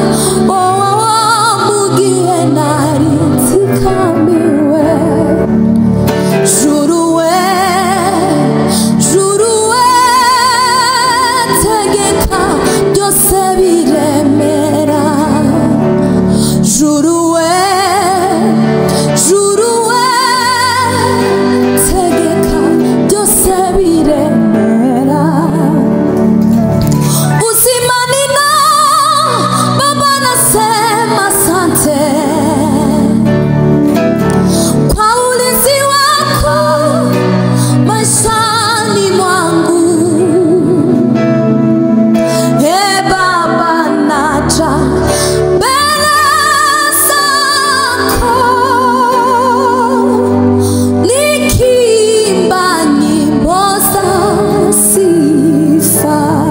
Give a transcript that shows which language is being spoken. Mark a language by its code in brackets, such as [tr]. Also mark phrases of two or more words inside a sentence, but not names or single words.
[rw] mu gihe nari nzikamiwe juru we tegeka byose biremera juru we tegeka byose biremera [sw] usimanina baba nasema asante kwa ulinzi wako maishani mwangu Baba naja mbele zako nikiimba nyimbo za sifa